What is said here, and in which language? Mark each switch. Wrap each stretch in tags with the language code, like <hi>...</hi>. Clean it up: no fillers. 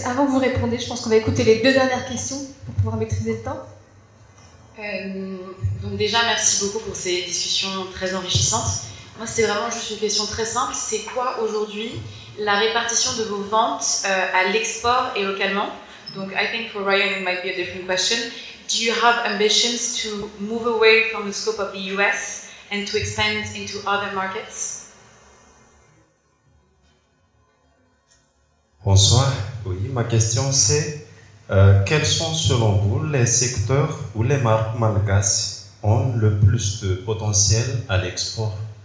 <fr>Avant que vous répondiez, je pense qu'on va écouter les 2 dernières questions pour pouvoir maîtriser le temps. Donc déjà, merci beaucoup pour ces discussions très enrichissantes. Moi, c'était vraiment juste une question très simple. C'est quoi aujourd'hui la répartition de vos ventes à l'export et localement?</fr> <en>Donc, I think for Ryan, it might be a different question. Do you have ambitions to move away from the scope of the US and to expand into other markets?</en> <fr>Bonsoir. Oui, ma question c'est quels sont selon vous les secteurs où les marques malgaches ont le plus de potentiel à l'export?</fr>